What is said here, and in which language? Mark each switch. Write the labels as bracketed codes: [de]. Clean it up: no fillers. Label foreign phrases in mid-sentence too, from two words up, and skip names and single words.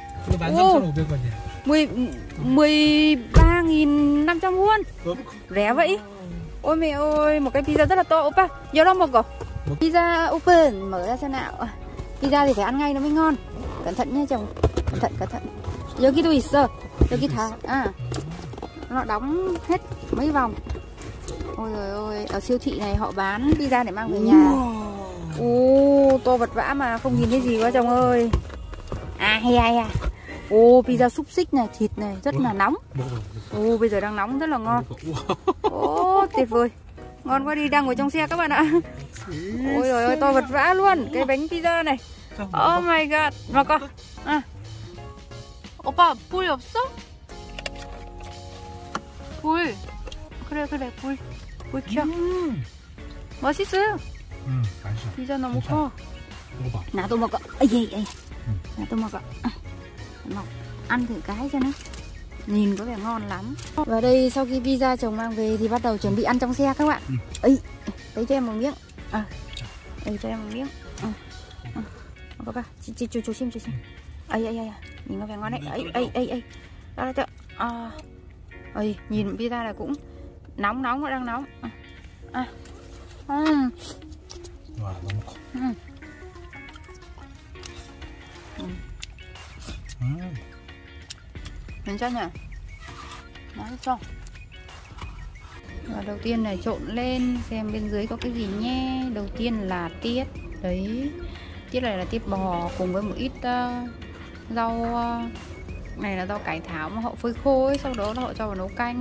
[vi] 13.500 won. Rẻ vậy. Ôi mẹ ơi, một cái pizza rất là to. Oppa, giờ đâu một cỏ. [en] Pizza open, [vi] mở ra xem nào. Pizza thì phải ăn ngay nó mới ngon. Cẩn thận nha chồng. Cẩn thận. [ko] 여기도 있어. 여기 다. [vi] Nó đóng hết mấy vòng. Ôi trời ơi, ở siêu thị này họ bán pizza để mang về nhà. To vật vã mà không nhìn thấy gì quá chồng ơi. Hay. Pizza xúc xích này, thịt này rất là nóng. Bây giờ đang nóng rất là ngon. Tuyệt vời. Ngon quá đi, đang ngồi trong xe các bạn ạ. Ôi trời ơi, to vật vã luôn. Cái bánh pizza này. [en] Oh my god. [vi] Mà con. [ko] 오빠 불 없어? 불. 그래 불 켜. 맛있어요. 맛있어. 피자 너무 커. 먹어봐. 나도 먹어. 나도 먹어. [vi] Ăn thử cái cho nó. Nhìn có vẻ ngon lắm. Và đây sau khi pizza chồng mang về thì bắt đầu chuẩn bị ăn trong xe các bạn. Lấy cho em một miếng. Lấy cho em một miếng. Các bạn, 조심. Nhìn có vẻ ngon đấy. Đó cho. Ôi, nhìn pizza này cũng nóng, nó đang nóng. [ko] 와, 너무 커. 괜찮냐? 맛있어. [vi] Và đầu tiên này trộn lên xem bên dưới có cái gì nhé. Đầu tiên là tiết. Đấy, tiết này là tiết bò cùng với một ít rau. Này là rau cải thảo mà họ phơi khô ấy, sau đó là họ cho vào nấu canh.